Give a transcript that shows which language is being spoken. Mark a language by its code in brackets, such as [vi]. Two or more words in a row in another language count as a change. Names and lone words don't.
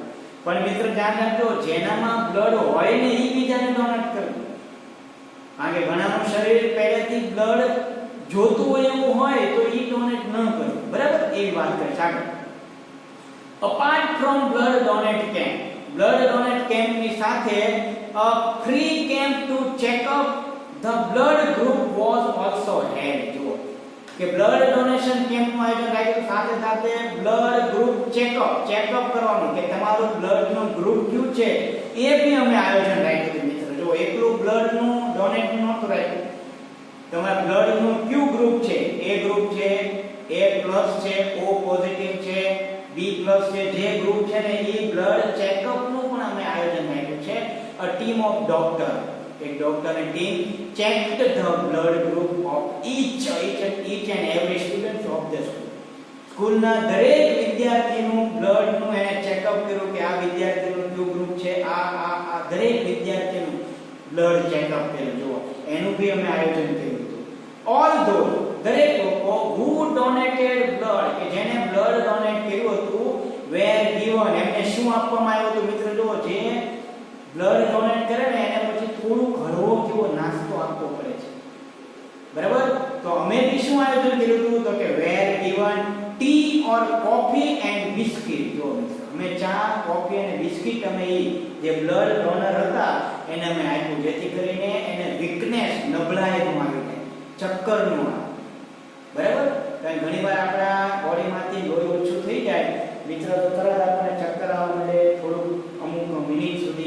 [gu] પણ મિત્ર ધ્યાન રાખજો, જેનામાં બ્લડ હોય ને એ બીજાને ડોનેટ કરવું. કારણ કે ઘણાનું શરીર પહેલેથી બ્લડ જોતું હોય એવું હોય તો ઈ ડોનેટ ન કરવું, બરાબર? એવી વાત કરે છે આગળ. [en] apart from blood donate camp, [gu] બ્લડ ડોનેટ કેમ્પની સાથે [en] a free camp to check up the blood group was also held. [gu] જો કે બ્લડ ડોનેશન કેમ્પનું આયોજન રાખ્યું, સાથે સાથે [en] blood group checkup [gu] કરવાનું કે તમારું બ્લડનું ગ્રુપ કયું છે એ બી અમે આયોજન રાખ્યું મિત્ર. જો એકલું બ્લડનું ડોનેટ નહોતું રાખ્યું, તમારા બ્લડનું ક્યુ ગ્રુપ છે, એ ગ્રુપ છે, એ પ્લસ છે, ઓ પોઝિટિવ છે, બી પ્લસ છે, જે ગ્રુપ છે ને એ બ્લડ ચેકઅપનું પણ અમે આયોજન રાખ્યું છે. [en] a team of doctor, [gu] એક ડોક્ટરની ટીમ [en] checked the blood group of each and every student of the school. [gu] સ્કૂલના દરેક વિદ્યાર્થીનું બ્લડનું એને ચેકઅપ કર્યું કે આ વિદ્યાર્થીનું કયું ગ્રુપ છે, આ દરેક વિદ્યાર્થીનું બ્લડ ચેકઅપ કર્યું. જો એનું ભી અમે આયોજન કર્યું હતું. [en] all those, [gu] દરેક લોકો [en] who donated blood, [gu] કે જેને બ્લડ ડોનેટ કર્યું હતું, [en] were given, [gu] એમને શું આપવામાં આવ્યું હતું મિત્ર? જો જે બ્લડ ડોનેટ કરે ને એને પછી થોડું હળવો કેવો નાસ્તો આપવો પડે છે, બરાબર? તો અમે બી શું આયોજન કર્યું હતું તો કે [en] were given tea or coffee and biscuit. [gu] જો અમે ચા, કોફી અને બિસ્કિટ અમે જે બ્લડ ડોનર હતા એને અમે આપ્યું, જેથી કરીને એને વીકનેસ, નબળાઈનું આવી જાય, ચક્કરનું આવે, બરાબર? કારણ ઘણીવાર આપણા બોડીમાંથી લોહી ઓછું થઈ જાય મિત્ર તો તરત આપણને ચક્કર આવવા માંડે થોડું અમુક મિનિટ સુધી.